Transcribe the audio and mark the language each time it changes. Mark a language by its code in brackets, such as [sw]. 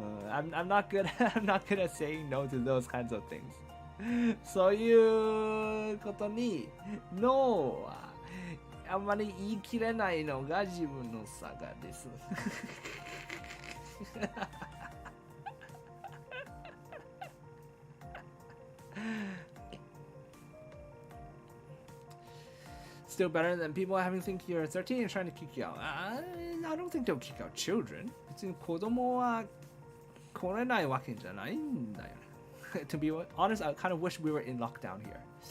[en] I'm not good at saying no to those kinds of things. [ja] そういうことに No はあんまり言い切れないのが自分の差がです。 [en] Still better than people having think you're 13 and trying to kick you out. I don't think they'll kick out children. [ja] 別に子供は来れないわけじゃないんだよね。 [en] To be honest, I kind of wish we were in lockdown here.